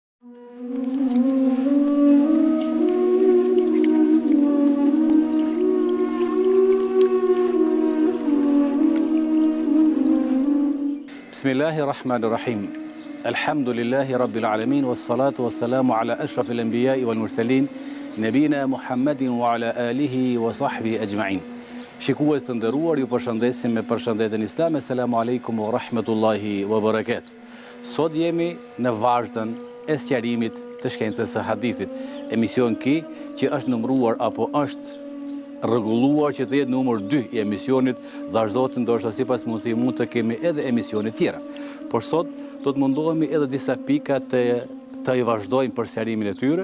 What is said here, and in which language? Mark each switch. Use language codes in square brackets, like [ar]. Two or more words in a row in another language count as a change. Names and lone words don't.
[ar] بسم الله الرحمن الرحيم. الحمد لله رب العالمين والصلاة والسلام على أشرف الأنبياء والمرسلين نبينا محمد وعلى آله وصحبه أجمعين. [sq] Shikues të nderuar, ju përshëndesim me përshëndetjen islame. [ar] السلام عليكم ورحمة الله وبركاته. [sq] Sot jemi në vartën e sqarimit të shkencës së hadithit. Emision që është numëruar apo është rregulluar që të jetë numër 2 i emisionit, vazhdohet ndoshta sipas mundësi mund të kemi edhe emisione tjera. Por sot do të mundohemi edhe disa pika të i vazhdojmë për sqarimin e tyre.